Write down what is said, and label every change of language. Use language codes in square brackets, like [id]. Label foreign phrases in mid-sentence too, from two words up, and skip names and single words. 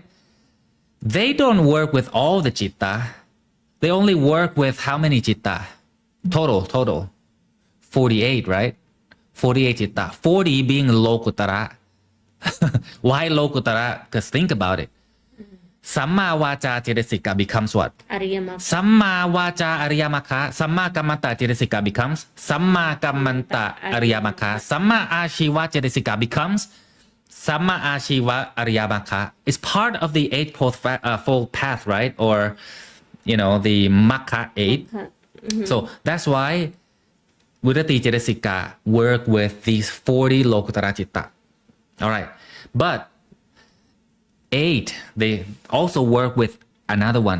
[en] They don't work with all the chitta. They only work with how many chitta? Total. 48, right? 48 chitta. 40 being Lokutara. Why Lokutara? Because think about it. [pi] Samma Vacha Cetasika [en] becomes what? อริยมรรค [pi] Samma Vacha Ariyamakha. Samma Kammanta Cetasika [en] becomes [pi] Samma Kammanta Ariyamakha. Samma Ashiva Cetasika [en] becomes [pi] Samma Ashiva Ariyamakha. [en] It's part of the eightfold path, right? Or, the Makha 8. So that's why [pi] Virati Cetasika [en] work with these 40 [pi] Lokutara Chitta. [en] All right. But 8, they also work with another one.